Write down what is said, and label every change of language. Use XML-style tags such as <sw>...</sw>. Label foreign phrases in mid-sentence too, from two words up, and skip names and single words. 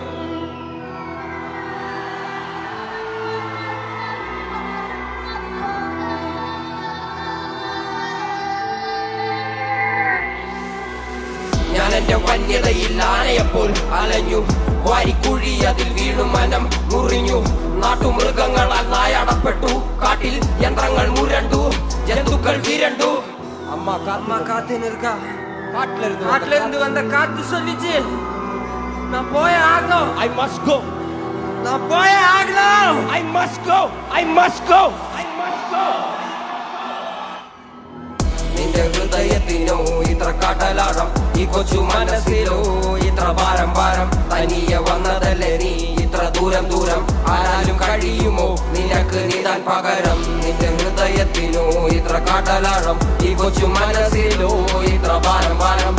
<ml>ഞാൻ എന്റെ വന്യതയിൽ ആനയപ്പോൾ അലഞ്ഞു, വാരിക്കുഴി അതിൽ വീണു മനം മുറിഞ്ഞു. നാട്ടുമൃഗങ്ങളാൽ നായാടപ്പെട്ടു, കാട്ടിൽ യന്ത്രങ്ങൾ മുരണ്ടു, ജന്തുക്കൾ വിരണ്ടു.</ml> <ta>அம்மா காத்துன்னு இருக்கா. காட்டுல இருந்து வந்த காத்து சொல்லிச்சு, நான் போய் ஆகணும்.</ta> <en>I must go.</en> <ta>நான் போய் ஆகணும்.</ta> <en>I must go. I must go. I must go.</en> <ml>നിന്റെ ഹൃദയത്തിനോ ഇത്ര കടലാഴം, ഈ കൊച്ചു മനസ്സിലോ ഇത്ര ഭാരം ഭാരം. തനിയെ വന്നതല്ലേ നീ ഇത്ര ദൂരം ദൂരം, ആരാലും കഴിയുമോ നിനക്ക് നീതാൻ പകരം. നിന്റെ ഹൃദയത്തിനോ ഇത്ര കടലാഴം, ഈ കൊച്ചു മനസ്സിലോ ഇത്ര ഭാരം ഭാരം.</ml>